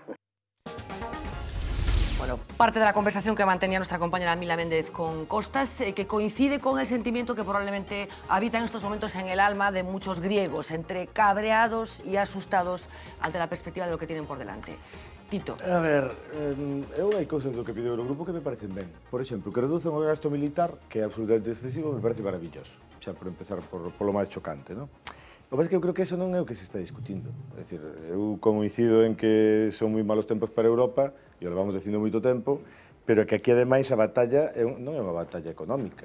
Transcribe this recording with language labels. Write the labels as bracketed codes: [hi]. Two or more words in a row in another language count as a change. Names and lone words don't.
[es] Bueno, parte de la conversación que mantenía nuestra compañera Mila Méndez con Costas, que coincide con el sentimiento que probablemente habita en estos momentos en el alma de muchos griegos, entre cabreados y asustados ante la perspectiva de lo que tienen por delante. Tito. [gl] A ver, hai cousas do que pide o Eurogrupo que me parecen ben. Por exemplo, que reducen o gasto militar, que é absolutamente excesivo, [es] me parece maravilloso. [gl] Xa por empezar polo máis chocante, non? O que pasa é que eu creo que eso non é o que se está discutindo. É dicir, eu coincido en que son moi malos tempos para Europa, e o levamos dicindo moito tempo, pero que aquí, ademais, a batalla non é unha batalla económica.